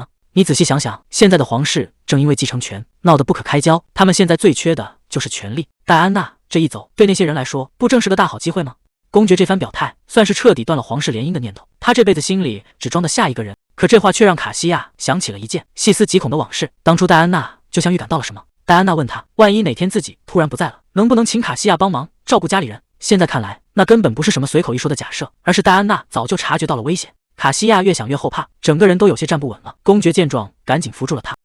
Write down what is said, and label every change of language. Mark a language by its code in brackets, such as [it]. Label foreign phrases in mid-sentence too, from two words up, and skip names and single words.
[zh] 你仔細想想，現在的皇室正因為继承權鬧得不可開交，他們現在最缺的就是權力。戴安娜這一走，對那些人來說不正是個大好機會嗎？公爵這番表態算是徹底斷了皇室聯姻的念頭，他這輩子心裡只裝的下一個人。可這話卻讓卡西亞想起了一件細思極恐的往事。當初戴安娜就像預感到了什麼，戴安娜問他，萬一哪天自己突然不在了，能不能請卡西亞幫忙照顧家裡人？現在看來，那根本不是什麼隨口一說的假設，而是戴安娜早就察覺到了危險。卡西亞越想越後怕，整個人都有些站不穩了。公爵見狀，趕緊扶住了他。